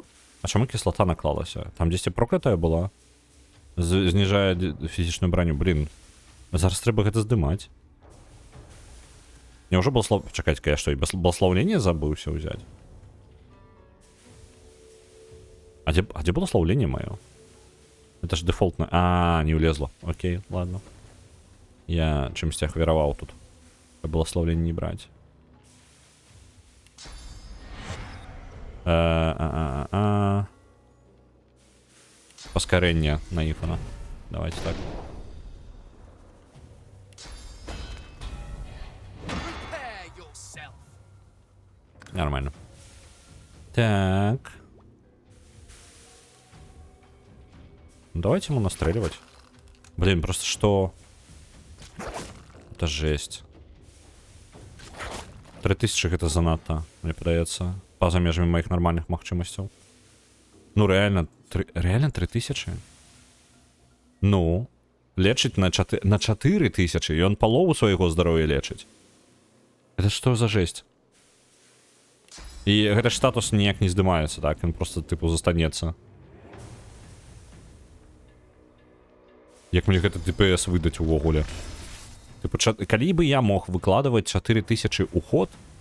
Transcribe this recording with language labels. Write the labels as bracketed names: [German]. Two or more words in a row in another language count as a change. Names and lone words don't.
[Belarusian] А чаму кислота наклалася? Там дзесьці проклятая была? Знижае фізічную броню. Блин. Зараз трэба гэта здымаць. [Russian] Мне уже было [Belarusian] Чакайце-ка, я што, і благословление забыўся ўзяць? [Russian] А где благословление мое? Это же дефолтно. А, не улезло. Окей, ладно. [Belarusian] Я чымсьці ахвяраваў тут. [Russian] Благословление не брать. [Belarusian] Паскарэнне на ікона. [Russian] Давайте так. Нормально. Так. Давайте ему настреливать. Блин, просто что? Это жесть. [Belarusian] 3000 это занадто, мне падаецца. Па-за межамі моих нормальных магчымасцяў. [Russian] Ну, реально 3000? [Belarusian] Ну, лечыць на 4000, і он палову свайго здароўя лечыць. [Russian] Это что за жесть? [Belarusian] І гэта ж статус ніяк не здымаецца, так? Ён просто, типу, застанецца. Як мне гэта ДПС выдаць увогуле? Типу, калі бы я мог выкладываць 4000 у ход...